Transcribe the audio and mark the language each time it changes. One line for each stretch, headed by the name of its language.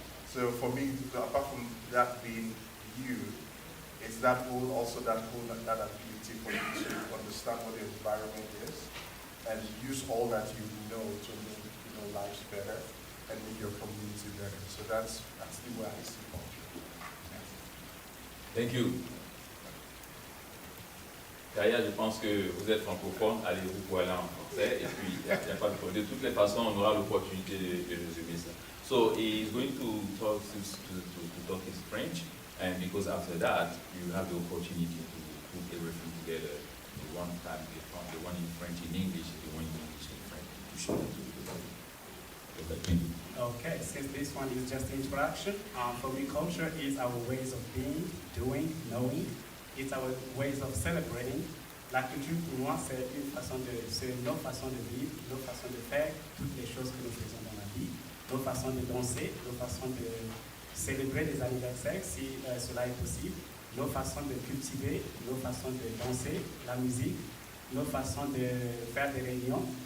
English: So for me, apart from that being you, it's that whole ability for you to understand what the environment is and use all that you know to make lives better and make your community better. So that's the way I see culture. Thank you.
French: Kaya, je pense que vous êtes francophone, allez-vous pour aller en français, et puis il n'y a pas de problème. De toutes les façons, on aura l'opportunité de résumer ça.
English: So he's going to talk his French, and because after that, you have the opportunity to put everything together. The one time, the one in French in English, the one in English in French, to show it to the Okay, since this one is just introduction, for me, culture is our ways of being, doing, knowing. It's our ways of celebrating.
French: La culture, pour moi, c'est nos façons de vivre, nos façons de faire, toutes les choses que nous faisons dans la vie, nos façons de danser, nos façons de célébrer les anniversaires, si cela est possible, nos façons de cultiver, nos façons de danser, la musique, nos façons de faire des réunions.